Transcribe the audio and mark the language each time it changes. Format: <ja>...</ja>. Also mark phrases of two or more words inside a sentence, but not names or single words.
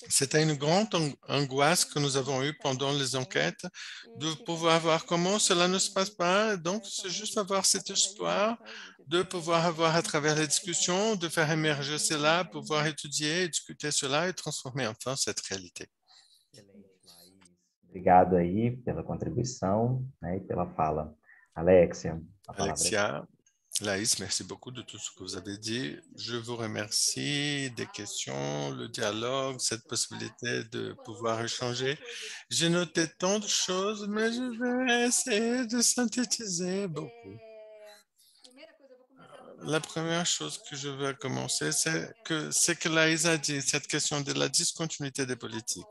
<fr>C'était une grande angoisse que nous avons eue pendant les enquêtes de pouvoir voir comment cela ne se passe pas. Donc, c'est juste avoir cet espoir de pouvoir avoir à travers les discussions, de faire émerger cela, pouvoir étudier, discuter cela et transformer enfin cette réalité.</fr> <pt>Obrigado aí pela contribuição, né, e pela fala. Alexia, a palavra Alexia,</pt> <fr>Laïs, merci beaucoup de tout ce que vous avez dit. Je vous remercie des questions, le dialogue, cette possibilité de pouvoir échanger. J'ai noté tant de choses, mais je vais essayer de synthétiser beaucoup. La première chose que je veux commencer, c'est que Laïs a dit, cette question de la discontinuité des politiques.</fr>